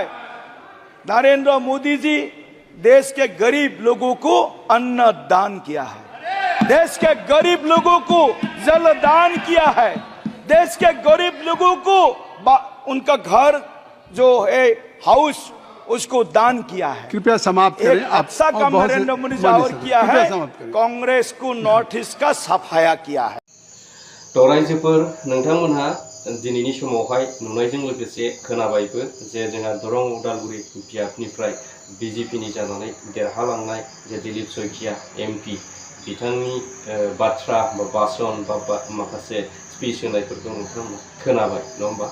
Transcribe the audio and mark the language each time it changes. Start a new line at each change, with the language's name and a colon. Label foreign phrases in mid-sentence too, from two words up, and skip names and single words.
Hindi: नरेंद्र मोदी जी देश के गरीब लोगों को अन्न दान किया है, देश के गरीब लोगों को जल दान किया है, देश के गरीब लोगों को उनका घर जो है हाउस उसको दान किया है। कृपया समाप्त करें। एक अच्छा काम नरेंद्र मोदी जी और किया है, कांग्रेस को नॉर्थ ईस्ट का सफाया किया है।
Bodo: तो रायजोफोर नोंथांमोनहा दिनैनि समावहाय नुनायजों लोगोसे खोनाबायबो जे जोंहा दरं उदालगुरि बियाबनिफ्राय बिजेपिनि जानानै देरहालांनाय जे दिलीप सयखिया एमपि बिथांनि बाथ्रा बा भाषण बा माखासे स्पिच होनायफोरखौ नोंथांमोना खोनाबाय नङा होमबा?